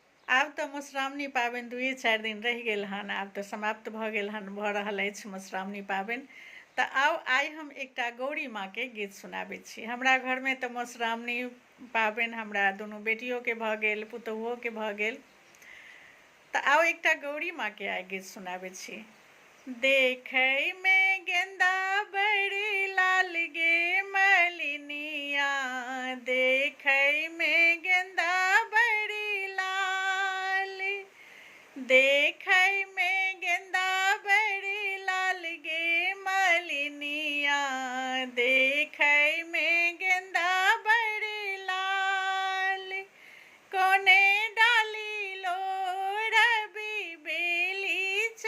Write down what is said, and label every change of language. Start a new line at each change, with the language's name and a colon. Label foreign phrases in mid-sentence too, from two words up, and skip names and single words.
Maithili: आब तऽ मधुश्रावणी पाबनि 2-4 दिन रहि गेल हन। आब तऽ समाप्त भऽ गेल हन, भऽ रहल अछि मधुश्रावणी पाबनि। तऽ आइ हम एकटा गौरी माँके गीत सुनाबैत छी। हमरा घरमे तऽ मधुश्रावणी पाबनि हमरा दुनू बेटियोके भऽ गेल, पुतहुओके भऽ गेल। तऽ आउ एकटा गौरी माँके आइ गीत सुनाबैत छी। देखैमे गेंदा बड़ी लाल गे मलिनिया, देखैमे गेंदा बड़ी लाल, देखैमे गेंदा बड़ी लाल गे मलिनिया, देखैमे गेंदा बड़ी लाल, कोने डाली लोढ़बी बेली